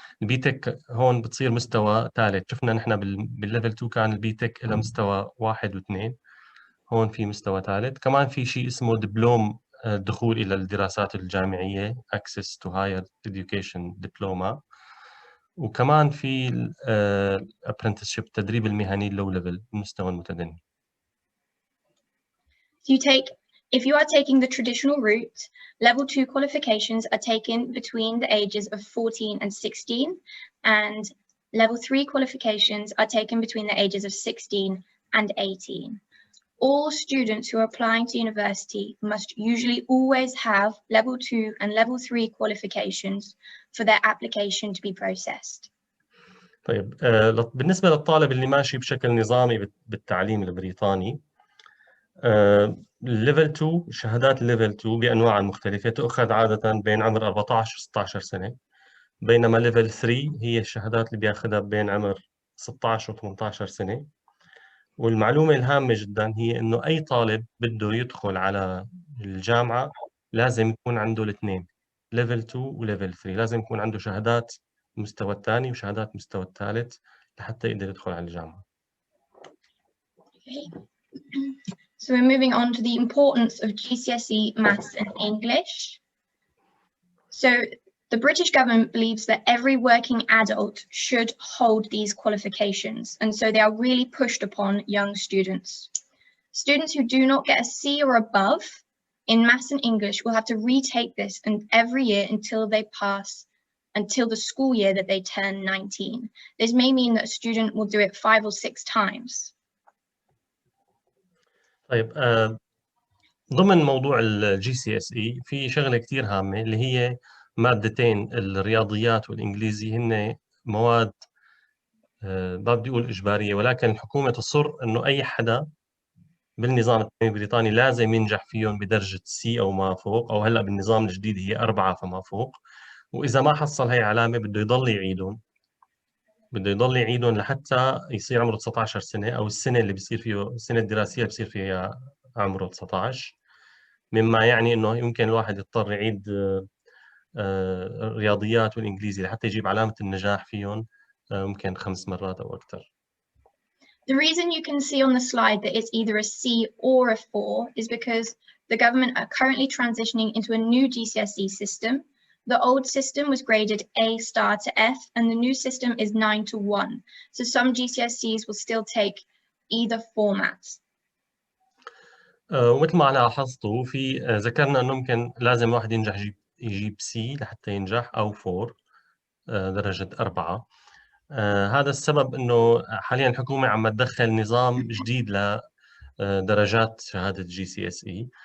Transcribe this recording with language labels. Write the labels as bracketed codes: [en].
[ar] الB-TEC هون بتصير مستوى ثالث، شفنا نحن بالليفل 2 كان الB-TEC له مستوى 1 و2، هون في مستوى ثالث. كمان في شيء اسمه دبلوم الدخول الى الدراسات الجامعيه Access to Higher Education Diploma، وكمان في Apprenticeship التدريب المهني اللو ليفل المستوى المتدني. [en] If you are taking the traditional route, level 2 qualifications are taken between the ages of 14 and 16, and level 3 qualifications are taken between the ages of 16 and 18. All students who are applying to university must usually always have level 2 and level 3 qualifications for their application to be processed. [ar] طيب بالنسبة للطالب اللي ماشي بشكل نظامي بالتعليم البريطاني، ليفل 2 شهادات ليفل 2 بأنواعها المختلفة تؤخذ عادة بين عمر 14 و 16 سنة، بينما ليفل 3 هي الشهادات اللي بياخذها بين عمر 16 و 18 سنة. والمعلومة الهامة جدا هي إنه أي طالب بده يدخل على الجامعة لازم يكون عنده الاثنين، ليفل 2 وليفل 3، لازم يكون عنده شهادات المستوى الثاني وشهادات المستوى الثالث لحتى يقدر يدخل على الجامعة. [en] Okay. So we're moving on to the importance of GCSE maths and English. So the British government believes that every working adult should hold these qualifications, and so they are really pushed upon young students. Students who do not get a C or above in maths and English will have to retake this every year until the school year that they turn 19. This may mean that a student will do it 5 or 6 times. [ar] طيب ضمن موضوع الGCSE في شغلة كتير هامة اللي هي مادتين، الرياضيات والإنجليزي، هن مواد ما بدي أقول إجبارية، ولكن الحكومة تصر إنه أي حدا بالنظام التعليمي البريطاني لازم ينجح فيهم بدرجة C أو ما فوق، أو هلأ بالنظام الجديد هي 4 فما فوق، وإذا ما حصل هي علامة بده يضل يعيدهم لحتى يصير عمره 19 سنة، أو السنة اللي بيصير فيه السنة الدراسية بيصير فيها عمره 19، مما يعني إنه يمكن الواحد يضطر يعيد الرياضيات والإنجليزي لحتى يجيب علامة النجاح فيهم ممكن 5 مرات أو أكثر. [en] The reason you can see on the slide that it's either a C or a 4 is because the government are currently transitioning into a new GCSE system. The old system was graded A star to F, and the new system is 9 to 1. So some GCSEs will still take either format. [ar] ومثل ما لاحظتوا في ذكرنا انه ممكن لازم واحد ينجح يجيب سي لحتى ينجح، او 4 درجة 4. هذا السبب انه حاليا الحكومة عم تدخل نظام جديد لدرجات شهادة GCSE.